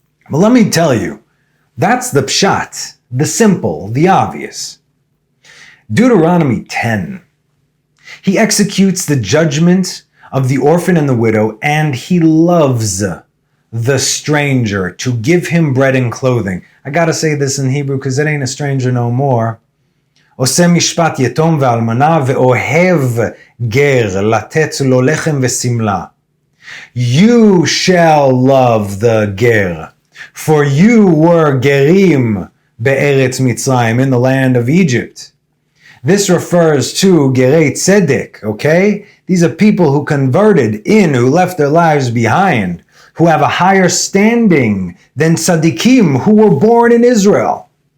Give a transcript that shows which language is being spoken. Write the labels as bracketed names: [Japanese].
[English] But let me tell you, that's the pshat, the simple, the obvious. Deuteronomy 10. He executes the judgment of the orphan and the widow, and he loves the stranger to give him bread and clothing. I gotta say this in Hebrew because it ain't a stranger no more. [Hebrew] עושה משפט יתום ואלמנה ואוהב גר לתת לו לחם ושמלה. [English] You shall love the ger, for you were gerim be'eretz Mitzrayim, in the land of Egypt. This refers to gerei tzedek, okay? These are people who converted in, who left their lives behind, who have a higher standing than tzaddikim who were born in Israel.